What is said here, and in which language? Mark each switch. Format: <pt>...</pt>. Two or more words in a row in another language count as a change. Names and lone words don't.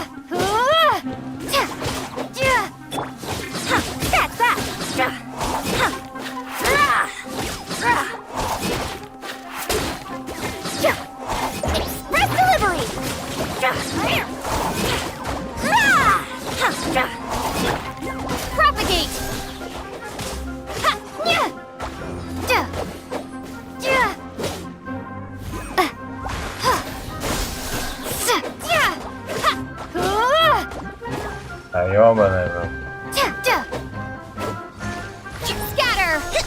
<en>Ja! Ja! Ha! That's that! Ja! Ha! Ra! Ra! Ja! Express delivery! Ja! Ra! Ha! Ja! Propagate! Ha! Nya! Ja! Ja!</en> <ru>Да ёбаный был.</ru> <en>Scatter!</en>